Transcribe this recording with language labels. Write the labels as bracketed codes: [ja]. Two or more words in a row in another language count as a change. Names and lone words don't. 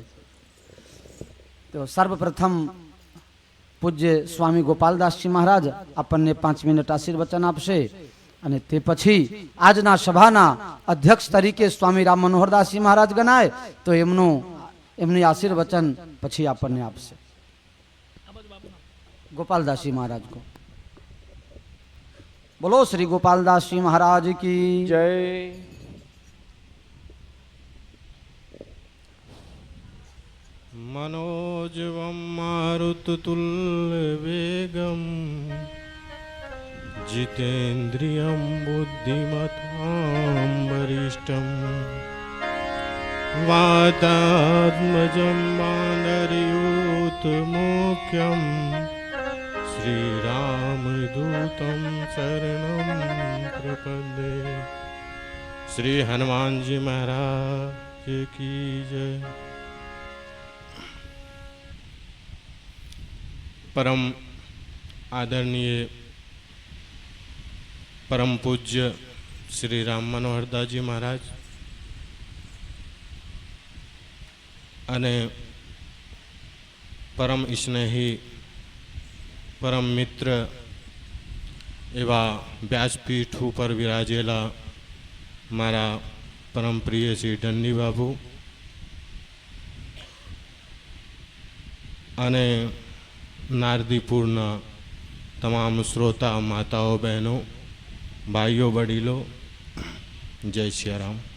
[gu] તો સર્વપ્રથમ પૂજ્ય સ્વામી ગોપાલદાસજી મહારાજ આપણને 5 મિનિટ આશીર્વચન આપશે અને તે પછી આજના સભાના અધ્યક્ષ તરીકે સ્વામી રામ મનોહરદાસજી મહારાજ ગણાય તો એમની આશીર્વચન પછી આપણને આપશે. [hi] गोपालदासजी महाराज को बोलो. श्री गोपालदासजी महाराज की જય. [sa] मनोजवं मारुततुल्यवेगं जितेन्द्रियं बुद्धिमतां वरिष्ठं वातात्मजं वानरयूथमुख्यं श्रीरामदूतं शरणं प्रपद्ये. [hi] श्री हनुमानजी महाराज की जय. परम आदरणीय परम पूज्य श्री राम मनोहरदासजी महाराज [gu] અને પરમ સ્નેહી પરમ મિત્ર એવા વ્યાસપીઠ પર વિરાજેલા મારા પરમ પ્રિય શ્રી દંડી બાબુ અને નારદીપુરના તમામ શ્રોતા માતાઓ બહેનો ભાઈઓ વડીલો જય સિયારામ.